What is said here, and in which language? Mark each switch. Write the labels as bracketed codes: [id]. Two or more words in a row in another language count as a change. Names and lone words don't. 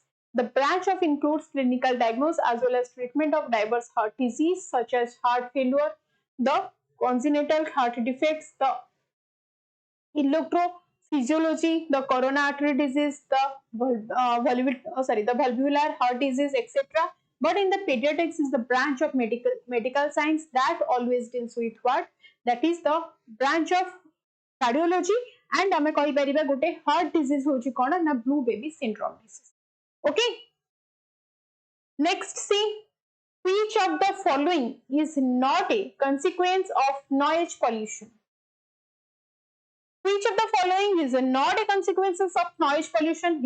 [en] The branch of includes clinical diagnosis as well as treatment of diverse heart disease such as heart failure, the congenital heart defects, the electrophysiology, the coronary artery disease, the valvular heart disease, etc. But in the pediatrics is the branch of medical science that always deals with what? That is the branch of cardiology, and [or] ଆମେ କହି ପାରିବା ଗୋଟେ [en] heart disease [or] ହେଉଛି କଣ ନା [en] blue baby syndrome disease. Okay? Next, see, which of the following is not a consequence of noise pollution? Which of the following is not a consequence of noise pollution?